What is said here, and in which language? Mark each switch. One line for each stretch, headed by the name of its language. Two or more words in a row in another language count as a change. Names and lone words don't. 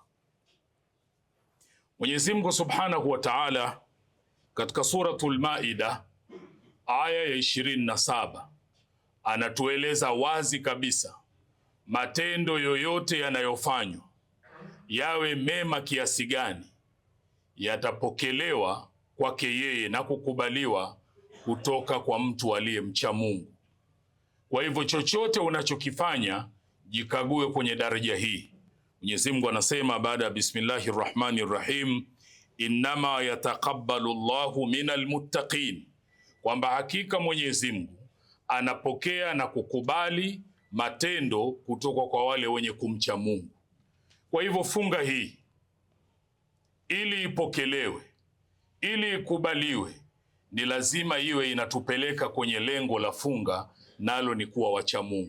Swahili: Mwenyezi Mungu
Arabic: سبحانه وتعالى
Swahili: katika suratul Maida aya ya 27 anatueleza wazi kabisa, matendo yoyote yanayofanywa yawe mema kiasi gani, yatapokelewa kwake yeye na kukubaliwa kutoka kwa mtu aliyemcha Mungu. Kwa hivyo chochote unachokifanya, jikague kwenye daraja hii. Mwenyezi Mungu anasema baada ya
Arabic: بسم الله الرحمن الرحيم، إنما يتقبل الله من المتقين,
Swahili: kwamba hakika Mwenyezi Mungu anapokea na kukubali matendo kutoka kwa wale wenye kumcha Mungu. Kwa hivyo funga hii ili ipokelewe, ili ikubaliwe, ni lazima iwe inatupeleka kwenye lengo la funga, nalo ni kuwa wacha Mungu.